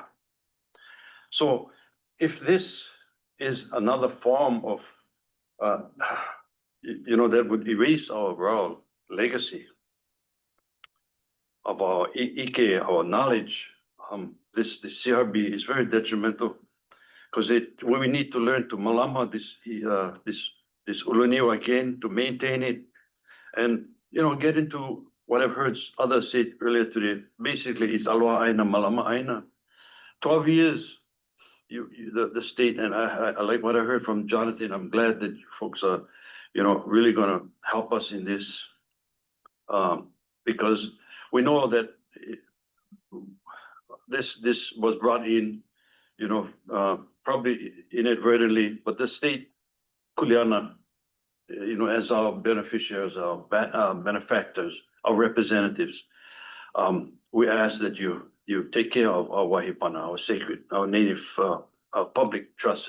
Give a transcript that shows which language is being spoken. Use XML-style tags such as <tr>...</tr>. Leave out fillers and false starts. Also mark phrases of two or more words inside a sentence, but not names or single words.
<en>So if this is another form of, that would erase our overall legacy of our Ike, our knowledge, this CRB is very detrimental, because we need to learn to malama this Ulunio again, to maintain it, and get into what I've heard others say earlier today. Basically, it's</en> <haw>aloha aina, malama aina.</haw> <en>12 years the state, and I like what I heard from Jonathan. I'm glad that you folks are, really gonna help us in this. Because we know that this was brought in, probably inadvertently, but the state, Kuleana, as our beneficiaries, our benefactors, our representatives, we ask that you take care of our Wahipana, our sacred, our native, our public trust.</en>